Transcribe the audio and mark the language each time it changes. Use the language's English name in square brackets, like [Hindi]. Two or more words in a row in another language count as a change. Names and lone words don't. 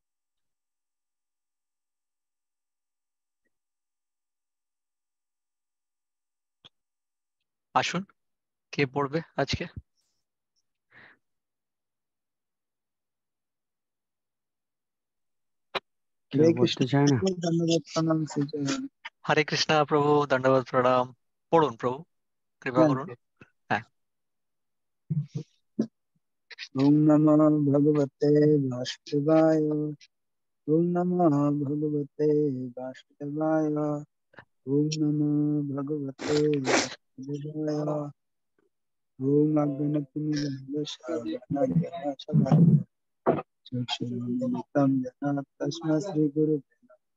[Bangla] আসুন, কে পড়বে আজকে? কেউ हरे বলতে कृष्ण। চায় না? [Hindi] धन्यवाद प्रणाम श्रीजय। [Bangla] হরে কৃষ্ণা প্রভু, দণ্ডবত প্রণাম। পড়ুন প্রভু, কৃপা করুন। হ্যাঁ। [Sanskrit] ओम नमो भगवते वासुदेवाय। ओम नमो भगवते वासुदेवाय। ओम नमो भगवते वासुदेवाय। ओम अज्ञानतिमिरन्दस्यज्ञानञ्जनशलाकया चक्षुरुन्मिलितं येन तस्मै श्रीगुरुवे नमः।